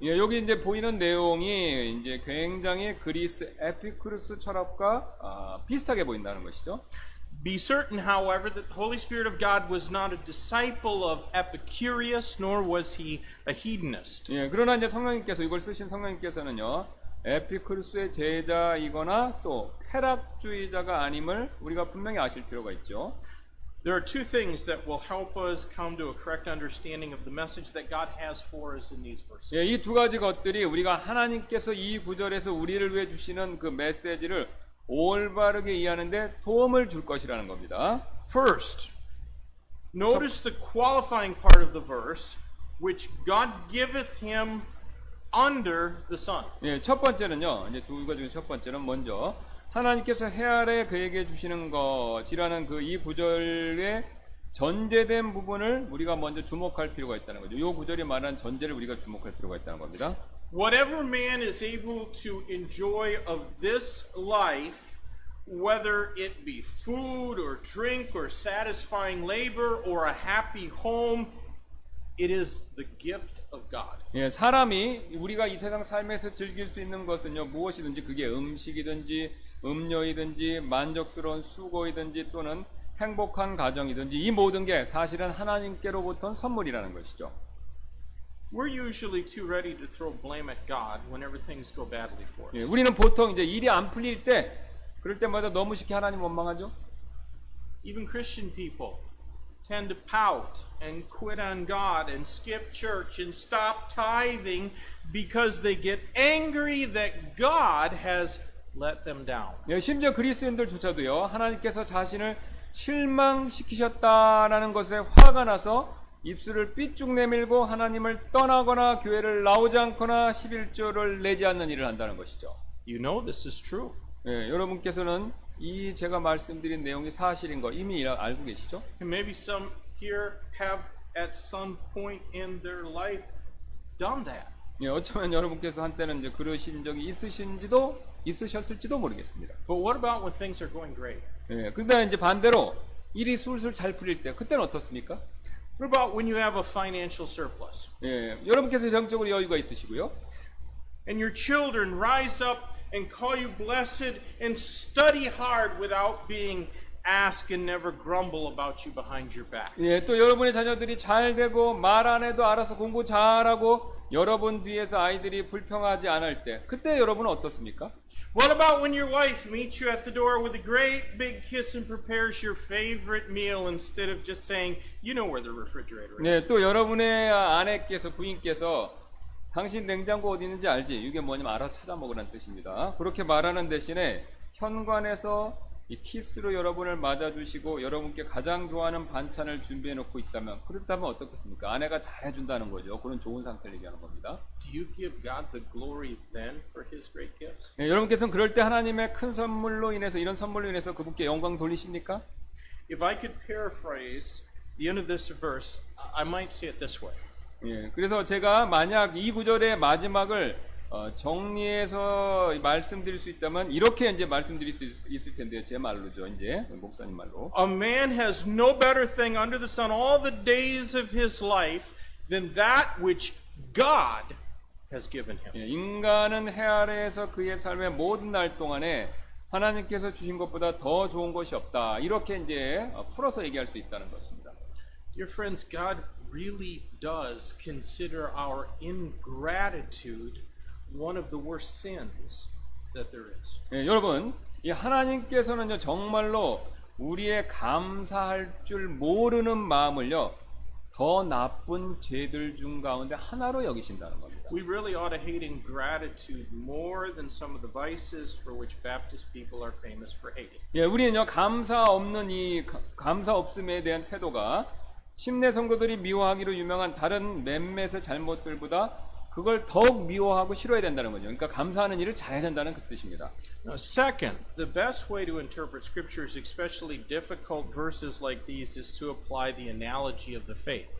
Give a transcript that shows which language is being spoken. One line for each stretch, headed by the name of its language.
Korean: 예, 여기 이제 보이는 내용이 이제 굉장히 그리스 에피쿠르스 철학과 비슷하게 보인다는 것이죠.
English: Be certain, however, that the Holy Spirit of God was not a disciple of Epicurus, nor was he a hedonist.
Korean: 예, 그러나 이제 성령님께서 이걸 쓰신 성령님께서는요, 에피쿠르스의 제자이거나 또 쾌락주의자가 아님을 우리가 분명히 아실 필요가 있죠.
English: There are two things that will help us come to a correct understanding of the message that God has for us in these verses.
Korean: 예, 이 두 가지 것들이 우리가 하나님께서 이 구절에서 우리를 위해 주시는 그 메시지를 올바르게 이해하는데 도움을 줄 것이라는 겁니다.
English: First, notice the qualifying part of the verse, which God giveth him under the sun.
Korean: 예, 첫 번째는요. 이제 두 가지 중에 첫 번째는 먼저 하나님께서 해 아래 그에게 주시는 것이라는 그 이 구절의 전제된 부분을 우리가 먼저 주목할 필요가 있다는 거죠. 이 구절이 말하는 전제를 우리가 주목할 필요가 있다는 겁니다.
English: Whatever man is able to enjoy of this life, whether it be food or drink or satisfying labor or a happy home, it is the gift of God.
Korean: 예, 사람이 우리가 이 세상 삶에서 즐길 수 있는 것은요, 무엇이든지 그게 음식이든지 음료이든지 만족스러운 수고이든지 또는 행복한 가정이든지 이 모든 게 사실은 하나님께로부터 선물이라는 것이죠.
English: We're usually too ready to throw blame at God whenever things go badly for us.
Korean: 예, 우리는 보통 이제 일이 안 풀릴 때 그럴 때마다 너무 쉽게 하나님 원망하죠.
English: Even Christian people tend to pout and quit on God and skip church and stop tithing because they get angry that God has let them down.
Korean: 예, 심지어 그리스도인들조차도요, 하나님께서 자신을 실망시키셨다라는 것에 화가 나서 입술을 삐쭉 내밀고 하나님을 떠나거나 교회를 나오지 않거나 11조를 내지 않는 일을 한다는 것이죠.
English: You know this is true.
Korean: 예, 여러분께서는 이 제가 말씀드린 내용이 사실인 거 이미 알고 계시죠?
English: And maybe some here have at some point in their life done that.
Korean: 예, 어쩌면 여러분께서 한때는 이제 그러신 적이 있으셨을지도 모르겠습니다.
English: But what about when things are going great?
Korean: 예, 근데 이제 반대로 일이 술술 잘 풀릴 때 그때는 어떻습니까?
English: What about when you have a financial surplus?
Korean: 예, 여러분께서 정적으로 여유가 있으시고요.
English: And your children rise up and call you blessed and study hard without being asked and never grumble about you behind your back.
Korean: 예, 또 여러분의 자녀들이 잘 되고 말 안 해도 알아서 공부 잘하고 여러분 뒤에서 아이들이 불평하지 않을 때 그때 여러분은 어떻습니까?
English: What about when your wife meets you at the door with a great big kiss and prepares your favorite meal instead of just saying, you know where the refrigerator is?
Korean: 네, 또 여러분의 아내께서 부인께서 당신 냉장고 어디 있는지 알지? 이게 뭐냐면 알아 찾아 먹으라는 뜻입니다. 그렇게 말하는 대신에 현관에서 이 키스로 여러분을 맞아주시고 여러분께 가장 좋아하는 반찬을 준비해 놓고 있다면 그렇다면 어떻겠습니까? 아내가 잘해준다는 거죠. 그런 좋은 상태를 얘기하는 겁니다.
English: Do you give God the glory then for His great gifts?
Korean: 네, 여러분께서는 그럴 때 하나님의 큰 선물로 인해서 이런 선물로 인해서 그분께 영광 돌리십니까?
English: If I could paraphrase the end of this verse, I might say it this way.
Korean: 예, 그래서 제가 만약 이 구절의 마지막을 정리해서 말씀드릴 수 있다면 이렇게 이제 말씀드릴 수 있을 텐데요. 제 말로죠, 이제 목사님 말로.
English: A man has no better thing under the sun all the days of his life than that which God has given him.
Korean: 예, 인간은 해 아래에서 그의 삶의 모든 날 동안에 하나님께서 주신 것보다 더 좋은 것이 없다. 이렇게 이제 풀어서 얘기할 수 있다는 것입니다.
English: Dear friends, God really does consider our ingratitude one of the worst sins that there is.
Korean: 예, 여러분, 이 하나님께서는요 정말로 우리의 감사할 줄 모르는 마음을요 더 나쁜 죄들 중 가운데 하나로 여기신다는 겁니다.
English: We really ought to hate ingratitude more than some of the vices for which Baptist people are famous for hating.
Korean: 예, 우리는요 감사 없는 이 감사 없음에 대한 태도가 침례 성도들이 미워하기로 유명한 다른 몇몇의 잘못들보다 그걸 더욱 미워하고 싫어야 된다는 거죠. 그러니까 감사하는 일을 잘해야 된다는 그 뜻입니다.
English: Now, second, the best way to interpret scriptures, especially difficult verses like these, is to apply the analogy of the faith.